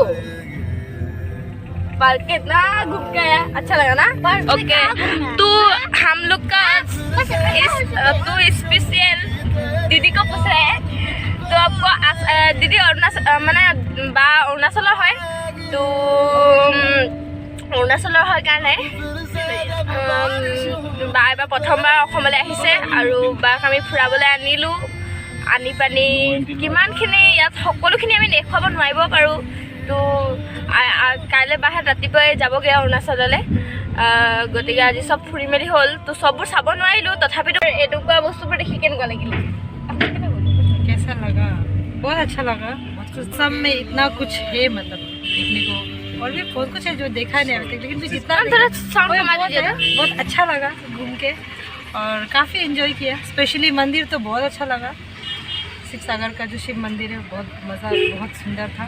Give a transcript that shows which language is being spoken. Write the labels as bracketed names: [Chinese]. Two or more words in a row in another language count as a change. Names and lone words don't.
[Hindi] पार्क के इतना घूम के आया, अच्छा लगा ना? ओके, तो हम लोग का तो स्पेशल दीदी को पूछ रहे हैं, तो आपको दीदी अरुणाचल माने बा अरुणाचल है, तो [Assamese] অৰুণাচলৰ হয় কাৰণে বা এবাৰ প্ৰথমবাৰ অসমলৈ আহিছে আৰু বাক আমি ফুৰাবলৈ আনিলোঁ। আনি পানি কিমানখিনি ইয়াত সকলোখিনি আমি দেখুৱাব নোৱাৰিব পাৰোঁ, তো কাইলৈ বাহে ৰাতিপুৱাই যাবগৈ অৰুণাচললৈ। গতিকে আজি চব ফুৰি মেলি হ'ল, তো চববোৰ চাব নোৱাৰিলোঁ, তথাপিতো এনেকুৱা বস্তুবোৰ দেখি কেনেকুৱা লাগিলে? [Hindi] कैसा लगा? बहुत अच्छा लगा। सब में इतना कुछ है, मतलब देखने को, और भी बहुत कुछ है जो देखा नहीं अभी तक, लेकिन भी जितना बहुत अच्छा लगा घूम के और काफ़ी एंजॉय किया। स्पेशली मंदिर तो बहुत अच्छा लगा, शिव सागर का जो शिव मंदिर है बहुत मज़ा, बहुत सुंदर था।